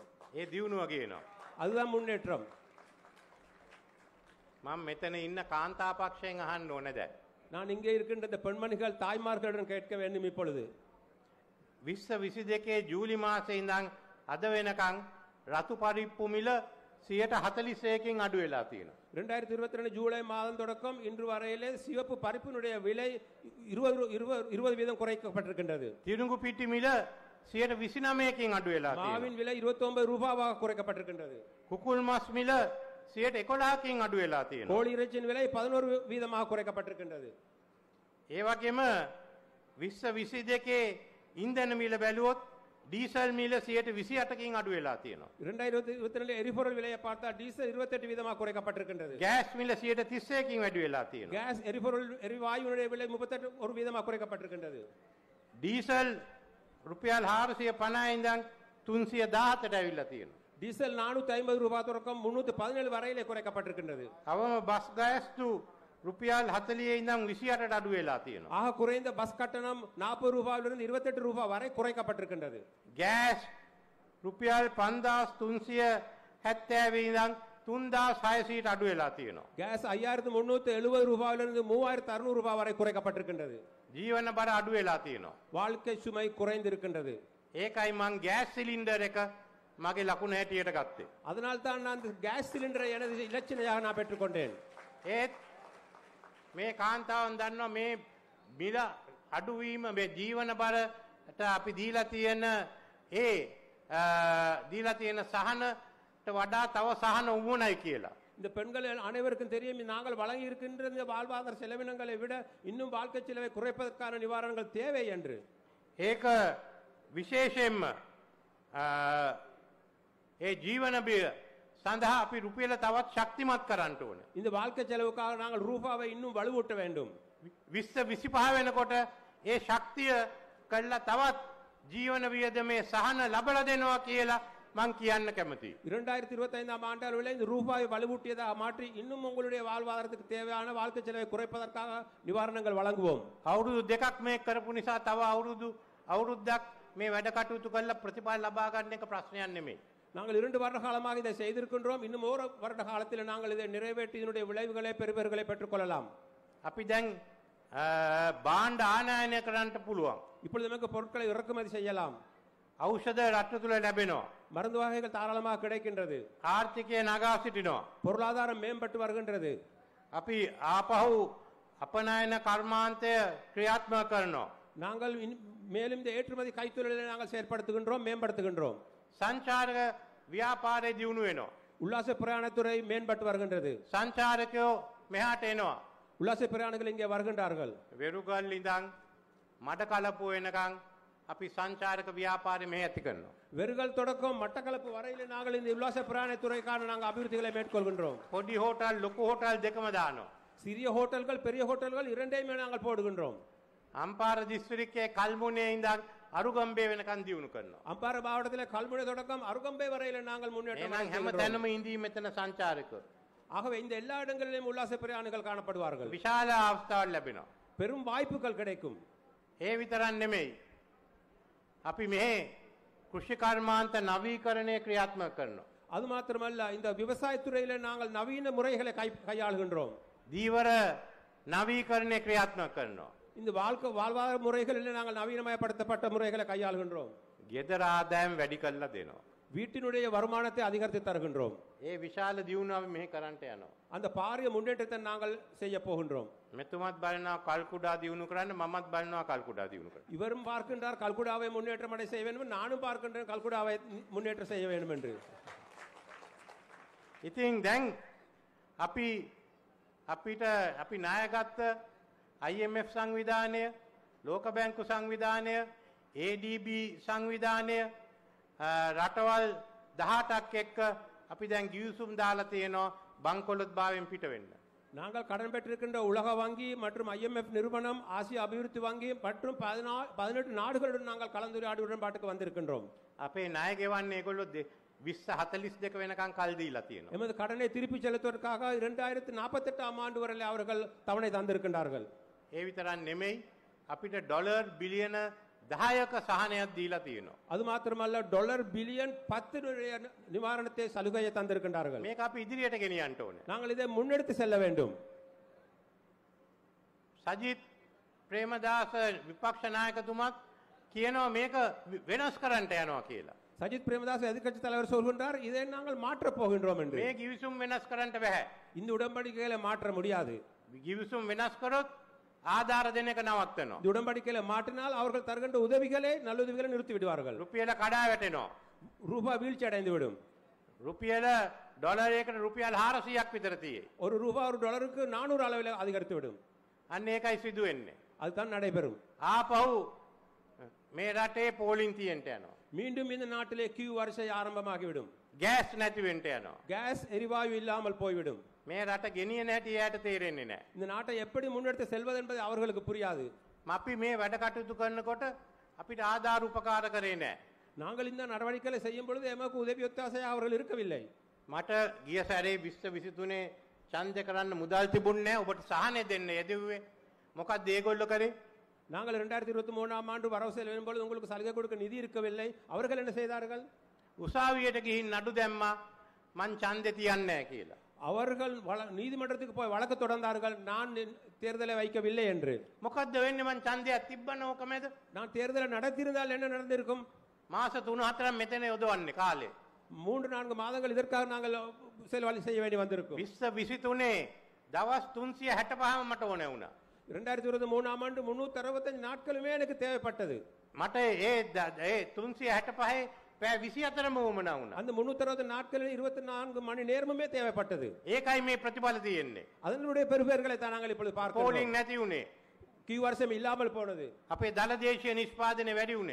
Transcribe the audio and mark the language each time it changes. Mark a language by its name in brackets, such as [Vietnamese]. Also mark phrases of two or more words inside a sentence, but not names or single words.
[Sinhala] ඒ දියුණුව කියනවා. [Tamil] அதுதான் முன்னேற்றம். [Sinhala] මම මෙතන ඉන්න කාන්තා පක්ෂයෙන් අහන්න ඕනේ දැන්. [Tamil] நான் இங்கே இருக்கின்ற இந்த பெண்மணிகள் தாய்மார்களிடம் கேட்க வேண்டும் இப்பொழுது. [Sinhala] 2022 ජූලි මාසේ ඉඳන් අද වෙනකන් රතු පරිප්පු මිල 141කින් අඩු වෙලා තියෙනවා. [Tamil] 2022 ஜூலை மாதம் தொடக்கம் இன்று வரையிலே சிவப்பு பருப்பினுடைய விலை 20% குறைக்கப்பட்டிருக்கின்றது. [Sinhala] තිරුඟු පිටි මිල 129කින් අඩු වෙලා තියෙනවා. [Tamil] மாவின் விலை 29 ரூபாவாக குறைக்கப்பட்டிருக்கின்றது. [Sinhala] කුකුල් මස් මිල 111කින් අඩු වෙලා තියෙනවා. [Tamil] கோழி இறைச்சியின் விலை 11% குறைக்கப்பட்டிருக்கின்றது. [Sinhala] ඒ වගේම 2022 ඉන්ධන මිල බැලුවොත් ඩීසල් මිල 128කින් අඩු වෙලා තියෙනවා. [Tamil] 2022 எரிபொருள் விலையை பார்த்தா டீசல் 28% குறைக்கப்பட்டிருக்கின்றது. [Sinhala] ගෑස් මිල 131කින් වැඩි වෙලා තියෙනවා. [Tamil] கேஸ் எரிபொருள் எரிவாயுனுடைய விலை 38% குறைக்கப்பட்டிருக்கின்றது. [Sinhala] ඩීසල් රුපියල් 450 ඉඳන් 317ට ඇවිල්ලා තියෙනවා. [Tamil] டீசல் 450 ரூபாய் தொடக்கம் 317 வரையிலே குறைக்கப்பட்டிருக்கின்றது. [Sinhala] අවම බස් ගෑස්තු රුපියල් 40 ඉඳන් 28ට අඩු වෙලා තියෙනවා. [Tamil] ஆக குறைந்த பஸ் கட்டணம் 40 ரூபாயிலிருந்து 28 ரூபாய் வரை குறைக்கப்பட்டிருக்கின்றது. [Sinhala] ගෑස් රුපියල් 5370 ඉඳන් 3600ට අඩු වෙලා තියෙනවා. [Tamil] கேஸ் 5370 ரூபாயிலிருந்து 3600 ரூபாய் வரை குறைக்கப்பட்டிருக்கின்றது. [Sinhala] ජීවන බර අඩු වෙලා තියෙනවා. [Tamil] வாழ்க்கை சுமை குறைந்திருக்கின்றது. [Sinhala] ඒකයි මං ගෑස් සිලින්ඩර් එක මගේ ලකුණ හැටියට ගත්තේ. [Tamil] அதனால் தான் நான் கேஸ் சிலிண்டரை எனது இலச்சினையாக நான் பெற்றுக்கொண்டேன். [Sinhala] ඒත් මේ කාන්තාවන් දන්නවා මේ මිල අඩුවීම මේ ජීවන බරට අපි දීලා තියෙන සහනට වඩා තව සහන උවුණයි කියලා. [Tamil] இந்த பெண்கள் அனைவருக்கும் தெரியும் நாங்கள் வழங்கி இருக்கின்ற இந்த வாழ்வாதார செலவினங்களை விட இன்னும் வாழ்க்கை செலவை குறைப்பதற்கான நிவாரணங்கள் தேவை என்று. [Sinhala] ඒක විශේෂයෙන්ම ඒ ජීවන බිය සඳහා අපි රුපියල තවත් ශක්තිමත් කරන්න ඕනේ. [Tamil] இந்த வாழ்க்கை செலவுக்காக நாங்கள் ரூபாவை இன்னும் வலுவூட்ட வேண்டும். [Sinhala] 2025 වෙනකොට ඒ ශක්තිය කළා තවත් ජීවන වියදමේ සහන ලබලා දෙනවා කියලා මං කියන්න කැමතියි. [Tamil] 2025 ஆண்டு அளவில் இந்த ரூபாயை வலுவூட்டியதாக மாற்றி இன்னும் உங்களுடைய வாழ்வாதாரத்துக்கு தேவையான வாழ்க்கை செலவை குறைப்பதற்காக நிவாரணங்கள் வழங்குவோம். [Sinhala] අවුරුදු දෙකක් මේක කරපු නිසා තව අවුරුද්දක් මේ වැඩ කටයුතු කරලා ප්‍රතිඵල ලබා ගන්න එක ප්‍රශ්නයක් නෙමෙයි. [Tamil] நாங்கள் 2 வருட காலமாக இதை செய்திருக்கின்றோம். இன்னும் ஒரு வருட காலத்தில் நாங்கள் இதை நிறைவேற்றி இதனுடைய விளைவுகளை பெறுபவர்களை பெற்றுக்கொள்ளலாம். [Sinhala] අපි දැන් භාණ්ඩ ආනයනය කරන්න පුළුවන්. [Tamil] இப்பொழுது நமக்கு பொருட்களை இறக்குமதி செய்யலாம். [Sinhala] ඖෂධ රට තුල ලැබෙනවා. [Tamil] மருந்து வகைகள் தாராளமாக கிடைக்கின்றது. [Sinhala] ආර්ථිකය නගා සිටිනවා. [Tamil] பொருளாதாரம் மேம்பட்டு வருகின்றது. [Sinhala] අපි ආපහු අපනයන කර්මාන්තය ක්‍රියාත්මක කරනවා. [Tamil] நாங்கள் மேலும் இந்த ஏற்றுமதி கைத்தொழிலை நாங்கள் செயற்படுத்துகின்றோம், மேம்படுத்துகின்றோம். [Sinhala] සංචාරක ව්‍යාපාරය දියුණු වෙනවා. [Tamil] உல்லாச பிரயாணத்துறை மேம்பட்டு வருகின்றது. [Sinhala] සංචාරකයෝ මෙහාට එනවා. [Tamil] உல்லாச பிரயாணிகள் இங்கே வருகின்றார்கள். [Sinhala] වෙරුගල් ඉඳන් මඩකලපුව වෙනකන් අපි සංචාරක ව්‍යාපාරය මෙහෙ ඇති කරනවා. [Tamil] வெறுகல் தொடக்கம் மட்டக்களப்பு வரையிலே நாங்கள் இந்த உல்லாச பிரயாணத்துறைக்கான நாங்கள் அபிவிருத்திகளை மேற்கொள்கின்றோம். [Sinhala] පොඩි හෝටල් ලොකු හෝටල් දෙකම දානවා. [Tamil] சிறிய ஹோட்டல்கள் பெரிய ஹோட்டல்கள் இரண்டையுமே நாங்கள் போடுகின்றோம். [Sinhala] අම්පාර දිස්ත්‍රික්කයේ කල්මුනේ ඉඳන් අරුගම්බේ වෙනකන් දියුණු කරනවා. [Tamil] அம்பார மாவட்டத்திலே கல்முனை தொடக்கம் அருகம்பே வரையிலே நாங்கள் முன்னேற்றம் [Sinhala] එහෙනම් හැම තැනම ඉඳී මෙතන සංචාරකයෝ [Tamil] ஆகவே இந்த எல்லா இடங்களிலும் உல்லாச பிரயாணிகள் காணப்படுவார்கள். [Sinhala] විශාල අවස්ථාවක් ලැබෙනවා. [Tamil] பெரும் வாய்ப்புகள் கிடைக்கும். [Sinhala] ඒ විතරක් නෙමෙයි. අපි මෙහි කෘෂි කර්මාන්ත නවීකරණය ක්‍රියාත්මක කරනවා. [Tamil] அது மாத்திரமல்ல இந்த விவசாயத்துறையிலே நாங்கள் நவீன முறைகளை கையாளுகின்றோம். [Sinhala] දීවර නවීකරණය ක්‍රියාත්මක කරනවා. [Tamil] இந்த வாழ்வாதார முறைகளில் நாங்கள் நவீனமயப்படுத்தப்பட்ட முறைகளை கையாளுகின்றோம். [Sinhala] ගෙදර ආදායම් වැඩි කරලා දෙනවා. [Tamil] வீட்டினுடைய வருமானத்தை அதிகரித்து தருகின்றோம். [Sinhala] ඒ විශාල දියුණුව මෙහි කරන්ට යනවා. [Tamil] அந்த பாரிய முன்னேற்றத்தை நாங்கள் செய்ய போகின்றோம். [Sinhala] මෙතුමත් බලනවා කල්කුඩා දියුණු කරන්න, මමත් බලනවා කල්කුඩා දියුණු කරන්න. [Tamil] இவரும் பார்க்கின்றார் கல்குடாவை முன்னேற்றம் அடைய செய்ய வேண்டும், நானும் பார்க்கின்றேன் கல்குடாவை முன்னேற்றம் செய்ய வேண்டும் என்று. [Sinhala] ඉතින් දැන් අපි ණයගත්ත IMF සංවිධානය, ලෝක බැංකු සංවිධානය, ADB සංවිධානය රටවල් 18ක් එක්ක අපි දැන් ගිවිසුම් දාලා තියෙනවා බංකොලොත් භාවයෙන් පිට වෙන්න. [Tamil] நாங்கள் கடன் பெற்றிருக்கின்ற உலக வங்கி மற்றும் IMF நிறுவனம், ஆசிய அபிவிருத்தி வங்கி மற்றும் 18 நாடுகளுடன் நாங்கள் கலந்துரையாடி உடன்பாட்டுக்கு வந்திருக்கின்றோம். [Sinhala] අපේ ණය ගෙවන්නේ ඒගොල්ලෝ 2042 වෙනකන් කල් දීලා තියෙනවා. [Tamil] எமது கடனை திருப்பி செலுத்துவதற்காக 2048 ஆண்டு வரை அவர்கள் தவணை தந்திருக்கின்றார்கள். [Sinhala] ඒ විතරක් නෙමෙයි අපිට ඩොලර් බිලියන 10ක සහනයක් දීලා තියෙනවා. [Tamil] அது மாத்திரமல்ல டாலர் பில்லியன் 10 நிவாரணத்தை சலுகையை தந்திருக்கின்றார்கள். [Sinhala] මේක අපි ඉදිරියට ගෙනියන්න ඕනේ. [Tamil] நாங்கள் இதை முன்னெடுத்து செல்ல வேண்டும். [Sinhala] සජිත් ප්‍රේමදාස විපක්ෂ නායකතුමත් කියනවා මේක වෙනස් කරන්නට යනවා කියලා. [Tamil] சஜித் பிரேமதாஸ் எதிர்க்கட்சி தலைவர் சொல்கின்றார் இதை நாங்கள் மாற்றப் போகின்றோம் என்று. [Sinhala] මේ කිවිසුම් වෙනස් කරන්නට බෑ. [Tamil] இந்த உடன்படிக்கைகளை மாற்ற முடியாது. [Sinhala] කිවිසුම් වෙනස් කරොත් ආධාර දෙන එක නවත්තනවා. [Tamil] இந்த உடன்படிக்கைகளை மாற்றினால் அவர்கள் தருகின்ற உதவிகளை நல்லுதவிகளை நிறுத்தி விடுவார்கள். [Sinhala] රුපියල කඩා වැටෙනවා. [Tamil] ரூபாய் வீழ்ச்சி அடைந்து விடும். [Sinhala] රුපියල ඩොලරයකට රුපියල් 400ක් විතර තියෙයි. [Tamil] ஒரு ரூபாய் ஒரு டாலருக்கு 400 அளவில் அதிகரித்து விடும். [Sinhala] අන්න ඒකයි සිදු වෙන්නේ. [Tamil] அதுதான் நடைபெறும். [Sinhala] ආපහු මේ රටේ පෝලිං තියන්ට යනවා. [Tamil] மீண்டும் இந்த நாட்டிலே கியூ வரிசை ஆரம்பமாகிவிடும். [Sinhala] ගෑස් නැති වෙන්න යනවා. [Tamil] கேஸ் எரிவாயு இல்லாமல் போய்விடும். [Sinhala] මේ රට ගෙනියන හැටි එයාට තේරෙන්නේ නැහැ. [Tamil] இந்த நாட்டை எப்படி முன்னெடுத்து செல்வது என்பது அவர்களுக்கு புரியாது. [Sinhala] අපි මේ වැඩ කටයුතු කරනකොට අපිට ආධාර උපකාර කරේ නැහැ. [Tamil] நாங்கள் இந்த நடவடிக்கைகளை செய்யும் பொழுது எமக்கு உதவி ஒத்தாசையாக அவர்கள் இருக்கவில்லை. [Sinhala] මට ගිය සැරේ 2023 ඡන්දය කරන්න මුදල් තිබුණේ නැහැ. ඔබට සහනය දෙන්න යෙදුවේ. මොකක්ද ඒගොල්ලෝ කරේ? [Tamil] நாங்கள் 2023ஆம் ஆண்டு வரவு செலவு வரும்போது உங்களுக்கு சலுகை கொடுக்க நிதி இருக்கவில்லை. அவர்கள் என்ன செய்தார்கள்? [Sinhala] උසාවියට ගිහින් නඩු දැම්මා. මං ඡන්දේ තියන්නේ නැහැ කියලා. [Tamil] அவர்கள் நீதிமன்றத்துக்கு போய் வழக்கு தொடர்ந்தார்கள் நான் தேர்தலை வைக்கவில்லை என்று. [Sinhala] මොකද්ද වෙන්නේ මං ඡන්දයක් තිබ්බන ඕකමද? [Tamil] நான் தேர்தலை நடத்தியிருந்தால் என்ன நடந்திருக்கும்? [Sinhala] මාස 3-4 මෙතන යොදවන්නේ කාලේ. [Tamil] 3-4 மாதங்கள் இதற்காக நாங்கள் செலவழி செய்ய வேண்டி வந்திருக்கும். [Sinhala] 2023 දවස් 365ම මට ඕනේ වුණා. [Tamil] 2023ஆம் ஆண்டு 365 நாட்களுமே எனக்கு தேவைப்பட்டது. [Sinhala] මට ඒ 365 පැය 24ම වුණා වුණා. [Tamil] அந்த 360 நாட்களில் 24 மணி நேரமுமே தேவைப்பட்டது. [Sinhala] ඒකයි මේ ප්‍රතිඵල තියෙන්නේ. [Tamil] அதனுடைய பெறுபேறுகளை தான் நாங்கள் இப்பொழுது பார்க்கிறோம். [Sinhala] போலிங் නැති උනේ. [Tamil] கியூ வருஷம் இல்லாமல் போனது. [Sinhala] අපේ දල දේශීය නිෂ්පාදනය වැඩි උනේ.